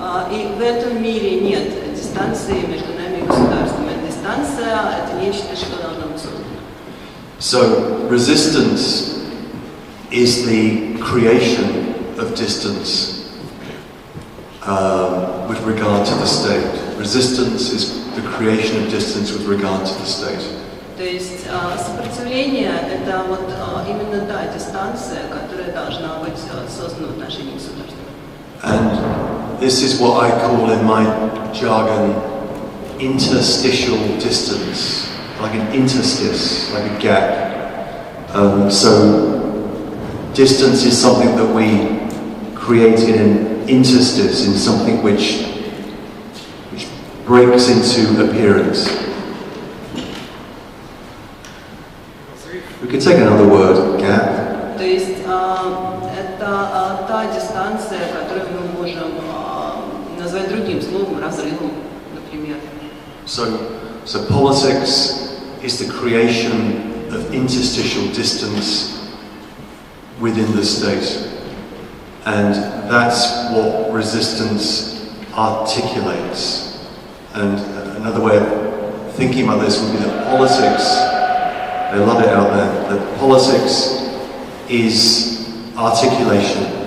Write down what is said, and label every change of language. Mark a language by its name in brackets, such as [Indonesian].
[Russian] И в этом мире нет дистанции между нами и государствами. Дистанция – это нечто, что должно быть создано. [English] So resistance is the creation of distance with regard to the state. Resistance is the creation of distance with regard to the state. [Russian] То есть сопротивление – это вот именно та дистанция, которая должна быть создана в отношении государства. [English] And this is what I call in my jargon interstitial distance, like an interstice, like a gap. So distance is something that we create in an interstice, in something which breaks into appearance. We could take another word, gap. [Russian] То есть это та дистанция, которую мы можем назвать другим словом, разрывом, например. [English] So politics is the creation of interstitial distance within the state. And that's what resistance articulates. And another way of thinking about this would be that politics, they love it out there, that politics is articulation.